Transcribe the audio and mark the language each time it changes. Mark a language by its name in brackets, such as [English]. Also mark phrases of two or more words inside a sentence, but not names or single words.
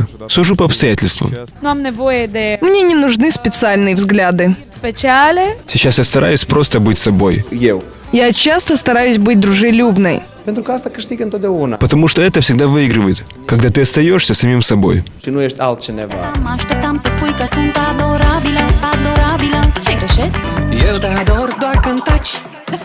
[Russian] Сужу по обстоятельствам. Мне не нужны специальные взгляды. Сейчас я стараюсь просто быть собой. Я часто стараюсь быть дружелюбной. Потому что это всегда выигрывает, когда ты остаешься самим собой. [Romanian] Mă așteptam să spui că sunt adorabilă, adorabilă. Ce greșesc? Eu te ador doar când taci.